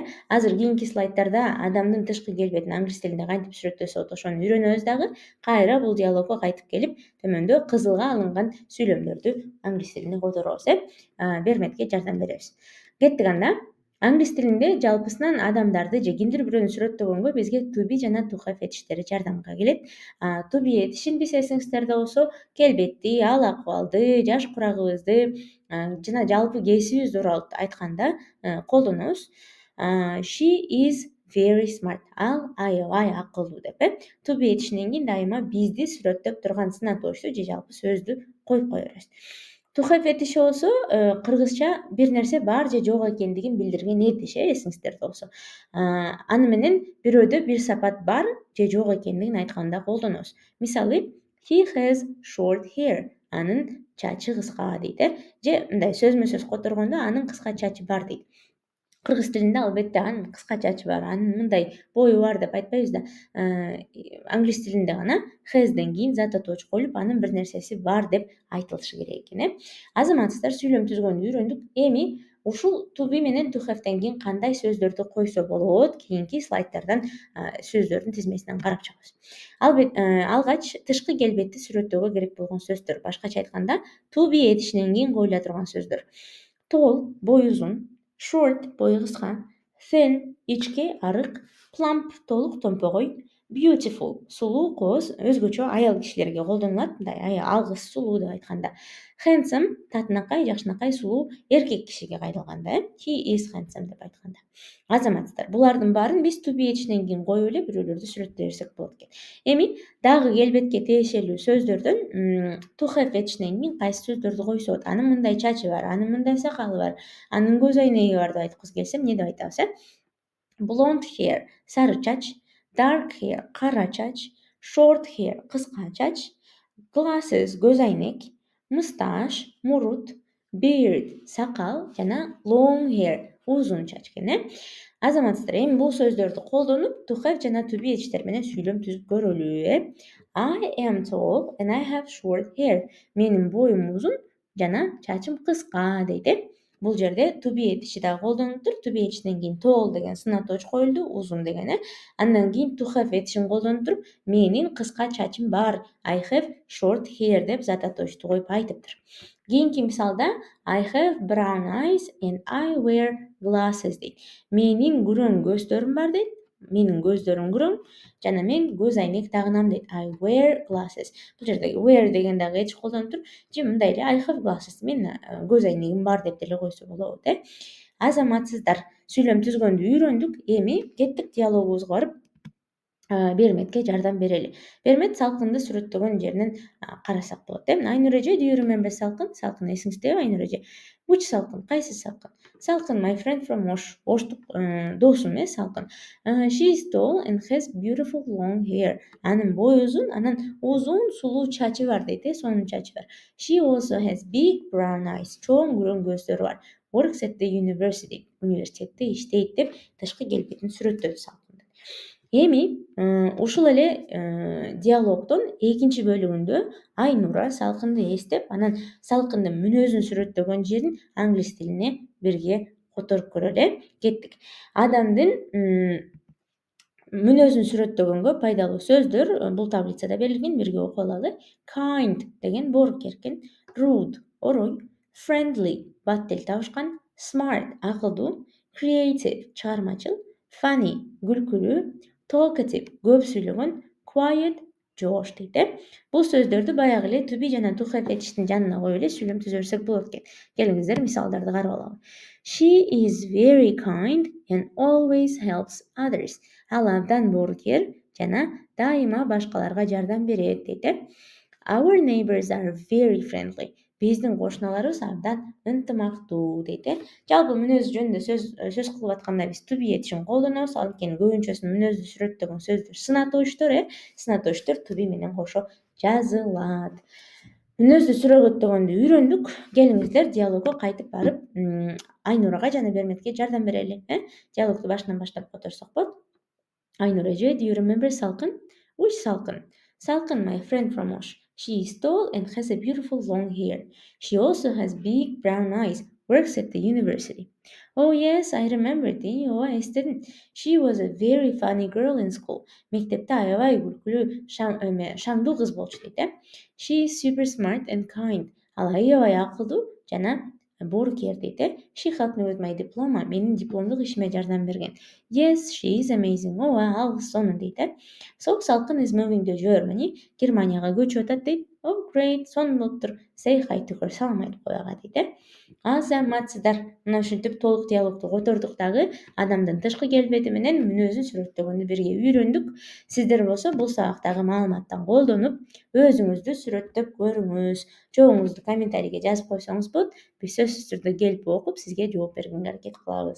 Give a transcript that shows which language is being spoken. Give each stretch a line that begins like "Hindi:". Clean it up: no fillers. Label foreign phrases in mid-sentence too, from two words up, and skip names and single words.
Kyrgyz: Азыр кийинки слайддарда адамдын тышкы келбетин англис тилинде кантип сүрөттөсө болот, ошону үйрөнөбүз дагы. Кайра бул диалогго кайтып келип, төмөндө кызылга алынган сүйлөмдөрдү англис тилине которобуз. Берметке жардам беребиз. Кеттик анда. Англис тилинде жалпысынан адамдарды же кимдир бирөөнү сүрөттөгөнгө бизге
English: to be
Kyrgyz: жана
English: to have
Kyrgyz: этиштери жардамга келет.
English: To be
Kyrgyz: этишин биз эсиңиздерде болсо келбетти, ал акыбалды, жаш курагыбызды жана жалпы кесибибиз тууралуу айтканда колдонобуз.
English: She is very smart.
Kyrgyz: Ал аябай акылдуу деп.
English: To be
Kyrgyz: этишинен кийин дайыма бизди сүрөттөп турган сынатоочту же жалпы сөздү коюп кое беребиз.
English: To have
Kyrgyz: этиши болсо кыргызча бир нерсе бар же жок экендигин билдирген этиш, эсиңиздерде болсо. Аны менен бирөөдө бир сапат бар же жок экендигин айтканда колдонобуз. Мисалы,
English: he has short hair.
Kyrgyz: Анын чачы кыска дейт. Же мындай сөзмө сөз которгондо анын кыска чачы бар дейт. Кыргыз тилинде албетте анын кыска чачы бар, анын мындай бою бар деп айтпайбыз да. Англис тилинде гана has'ден кийин заточкой коюлуп, анын бир нерсеси бар деп айтылышы керек экен. Азаматсыздар, сүйлөм түзгөндү үйрөндүк. Эми ушул
English: to be
Kyrgyz: менен
English: to have'ден
Kyrgyz: кийин кандай сөздөрдү койсо болот? Кийинки слайддардан сөздөрдүн тизмесинен карап чыгабыз. Алгач тышкы келбетти сүрөттөөгө керек болгон сөздөр. Башкача айтканда,
English: to be
Kyrgyz: этишинен кийин коюла турган сөздөр. Tall, бою uzun, short, бою кыска, thin, ичке, арык, plump, толук, томпогой, beautiful, сулуу, кооз, өзгөчө аял кишилерге колдонулат, мындай алгыс, сулуу деп айтканда. Handsome, татынакай, жакшынакай, сулуу, эркек кишиге кайрылганда.
English: He is handsome
Kyrgyz: деп айтканда. Азаматсыздар, булардын баарын биз
English: to be
Kyrgyz: этишинен кийин коюп эле бирөөлөрдү сүрөттөй берсек болот экен. Эми дагы келбетке тиешелүү сөздөрдөн
English: to have
Kyrgyz: этишинен кийин кайсы сөздөрдү койсо болот? Анын мындай чачы бар, анын мындай сакалы бар, анын көз айнеги бар деп айткыбыз келсе, эмне деп айтабыз?
English: Blonde hair,
Kyrgyz: сары чач,
English: dark hair,
Kyrgyz: кара чач,
English: short hair,
Kyrgyz: кыска чач, glasses көз айнек, mustache мурут, beard сакал жана
English: long hair
Kyrgyz: узун чач экен. Азаматсыздар, эми бул сөздөрдү колдонуп
English: to have
Kyrgyz: жана
English: to be
Kyrgyz: эчтер менен сүйлөм түзүп көрөлү.
English: I am tall and I have short hair.
Kyrgyz: Менин боюм узун жана чачым кыска дейт. Бул жерде
English: to be
Kyrgyz: этичи дагы колдонуптур.
English: To be
Kyrgyz: этичтен кийин tall деген сынатооч коюлду, узун деген. Андан кийин
English: to have
Kyrgyz: этичин колдонуп туруп, менин кыска чачым бар.
English: I have short hair
Kyrgyz: деп зататоочту коюп айтыптыр. Кийинки мисалда
English: I have brown eyes and I wear glasses дейт.
Kyrgyz: Менин күрөң көздөрүм бар дейт. Менин көздөрүм күрөң жана мен көз айнек тагынам дейт.
English: I wear glasses.
Kyrgyz: Бул жерде wear деген дагы эч колдонуп туруп, же мындай эле
English: I have glasses.
Kyrgyz: Мен көз айнегим бар деп деле койсо болот. Азаматсыздар, сүйлөм түзгөндү үйрөндүк. Эми кеттик диалогубузга барып Берметке жардам берели. Бермет салкынды сүрөттөгөн жеринен карасак болот. Айнур эже,
English: do you remember салкын?
Kyrgyz: Салкын эсиңиздеби Айнур эже?
English: Which салкын?
Kyrgyz: Кайсы салкын?
English: Салкын my friend from Osh.
Kyrgyz: Оштук досум салкын.
English: She is tall and has beautiful long hair.
Kyrgyz: Анын бою узун, анан узун сулуу чачы бар дейт, сонун чачы бар.
English: She also has big brown eyes.
Kyrgyz: Чоң күрөң көздөрү бар.
English: Works at the university.
Kyrgyz: Университетте иштейт деп тышкы келбетин сүрөттөдү салкын. Эми ушул эле диалогдун экинчи бөлүгүндө Айнура салкынды эстеп, анан салкындын мүнөзүн сүрөттөгөн жерин англис тилине бирге которуп көрөлү. Кеттик. Адамдын мүнөзүн сүрөттөгөнгө пайдалуу сөздөр бул таблицада берилген, бирге окуп алалы. Kind деген боорукер экен, rude орой, friendly баттел табышкан, smart акылдуу, creative чыгармачыл, funny күлкүлүү, talkative көп сүйлөгөн, quiet жоош дейт. Бул сөздөрдү баягы эле
English: to be
Kyrgyz: жана
English: to have
Kyrgyz: этичтин жанына коюп эле сүйлөм түзө берсек болот экен. Келиңиздер мисалдарды карап алалы. She is very kind and always helps others. Ал абдан боорукер жана дайыма башкаларга жардам берет дейт. Our neighbors are very friendly. Биздин кошуналарыбыз абдан ынтымактуу дейт. Жалпы мүнөз жөнүндө сөз кылып атканда биз
English: to be
Kyrgyz: этичин колдонобуз. Анткени көбүнчөсү мүнөздү сүрөттөгөн сөздөр сынатоочтор, сынатоочтор
English: to be
Kyrgyz: менен кошо жазылат. Мүнөздү сүрөттөгөндү үйрөндүк. Келиңиздер диалогго кайтып барып, Айнурага жана Берметке жардам берели. Диалогду башынан баштап которсок болот. Айнур эже,
English: do you remember салкын? Which салкын? Салкын my friend from Osh. She is tall and has a beautiful long hair. She also has big brown eyes, works at the university. Oh yes, I remember
Kyrgyz: дейт. Ооба, эстедим.
English: She was a very funny girl in school.
Kyrgyz: Мектепте аябай күлкүлүү, шаңдуу кыз болчу дейт.
English: She is super smart and kind.
Kyrgyz: Ал аябай акылдуу жана боорукер дейт.
English: She helped me with my diploma.
Kyrgyz: Менин дипломдук ишиме жардам берген.
English: Yes, she is amazing.
Kyrgyz: Ооба, ал кыз сонун дейт.
English: So салкын is moving to Germany.
Kyrgyz: Германияга көчүп атат дейт.
English: Oh great,
Kyrgyz: сонун болуптур.
English: Say hi to her.
Kyrgyz: Салам айтып кояга дейт. Азаматсыздар, мына ушинтип толук диалогду котордук дагы. Адамдын тышкы келбети менен мүнөзүн сүрөттөгөндү бирге үйрөндүк. Сиздер болсо бул сабактагы маалыматтан колдонуп, өзүңүздү сүрөттөп көрүңүз. Жообуңузду комментарийге жазып койсоңуз болот. Биз сөзсүз түрдө келип окуп, сизге жооп бергенге аракет кылабыз.